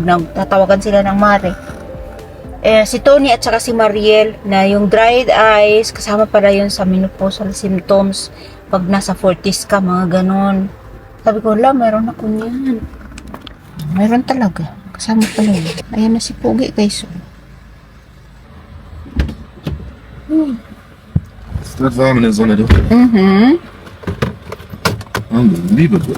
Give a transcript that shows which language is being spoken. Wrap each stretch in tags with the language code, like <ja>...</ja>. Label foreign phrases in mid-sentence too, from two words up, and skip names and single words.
<tl>Nagtatawagan sila ng mare. Si Tony at saka si Mariel na yung</tl> <en>dried eyes,</en> <tl>kasama pala yun sa</tl> <en>menopausal symptoms</en> <tl>pag nasa 40s ka, mga ganon. Sabi ko, mayroon ako niyan. Mayroon talaga. Kasama pala yun. Ayan na si Pugi guys.</tl> <de>Es wird warm in der Sonne, du.</de> <en>Unbelievable.</en>